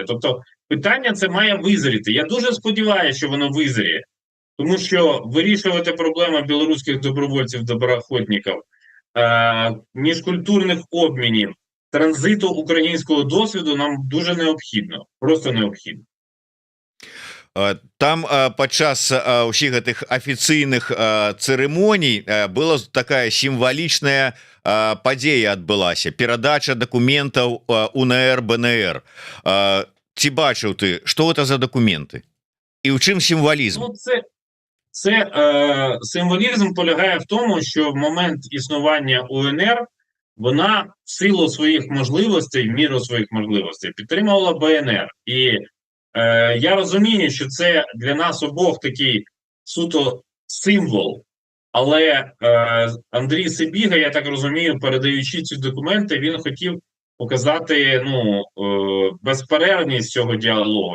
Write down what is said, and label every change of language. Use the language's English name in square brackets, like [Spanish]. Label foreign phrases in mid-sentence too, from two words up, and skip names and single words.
[Ukrainian] Тобто питання це має визріти. Я дуже сподіваюся, що воно визріє. Тому що вирішувати проблему білоруських добровольців-доброохотників, міжкультурних обмінів, транзиту українського досвіду нам дуже необхідно. Просто необхідно. [Belarusian] Там падчас ўсіх гэтых афіцыйных цырымоній была такая сімвалічная падзея адбылася, перадача дакументаў УНР БНР. Ці бачыў ты, што гэта за дакументы і ў чым сімвалізм? [Ukrainian] Ну, символізм полягає в тому, що в момент існування УНР вона в силу своїх можливостей, в міру своїх можливостей підтримувала БНР. І я розумію, що це для нас обох такий суто символ, але Андрій Сибіга, я так розумію, передаючи ці документи, він хотів показати безперервність цього діалогу.